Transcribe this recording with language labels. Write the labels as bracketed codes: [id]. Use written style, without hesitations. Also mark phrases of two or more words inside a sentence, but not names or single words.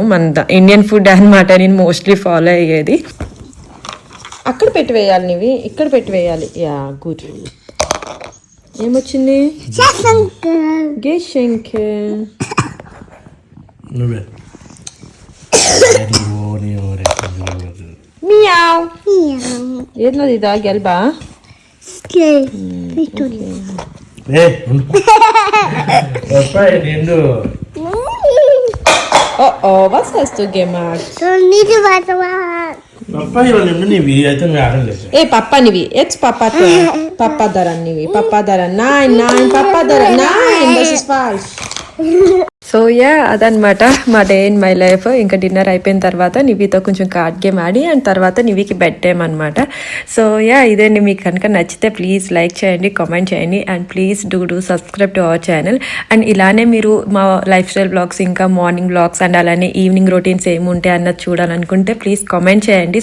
[te] మన [en] Indian food [te] అనమాట నేను [en] mostly follow [te] అయ్యేది. అక్కడ పెట్టి వేయాలి నీవి, ఇక్కడ పెట్టి వేయాలి. [en] ya good. [te] ఏమొచ్చింది? గెషెంకే. మియావ్. ఏంది ఇదా గెల్బా? [de] Was hast du gemacht? Papa nivi. Jetzt Papa daran nivi. Papa daran. Nein, Papa daran. Nein, das ist falsch. [en] so ya [te] అదనమాట మా [en] day in my life. [te] ఇంకా డిన్నర్ అయిపోయిన తర్వాత నివితో కొంచెం [en] card game [te] ఆడి అండ్ తర్వాత నివికి [en] bed time [te] అనమాట. [en] so ya [te] ఇదండి. మీకు కనుక నచ్చితే [en] please like [te] చేయండి, కామెంట్ చేయండి [en] and please do subscribe to our channel. [te] అండ్ ఇలానే మీరు మా [en] life style vlogs [te] ఇంకా [en] morning vlogs and [te] అలానే [en] evening routines [te] ఏముంటాయి అన్నది చూడాలనుకుంటే [en] please comment [te] చేయండి.